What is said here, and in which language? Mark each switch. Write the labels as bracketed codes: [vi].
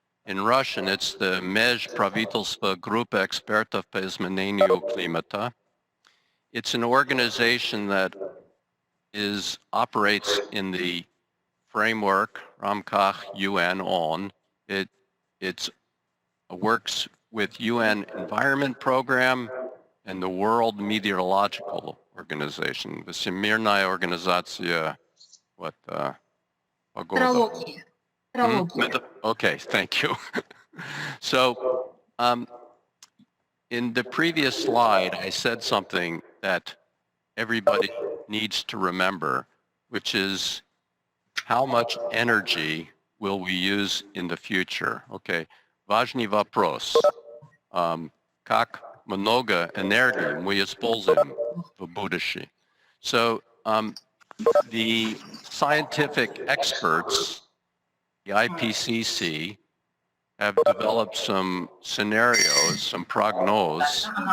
[en] In Russian, it's the [ru] Межправительство Группа экспертов по изменению климата. [en] It's an organization that operates in the framework Ramkach UN ON. It works with UN Environment Program and the World Meteorological Organization, [ru] Всемирная организация погода. Астрология. Астрология. [en] Okay, thank you. So, in the previous slide, I said something that everybody needs to remember, which is how much energy will we use in the future? [ru] Okay, важный вопрос. Как много энергии мы используем в будущем? [en] So, the scientific experts, the IPCC, have developed some scenarios, some prognosis.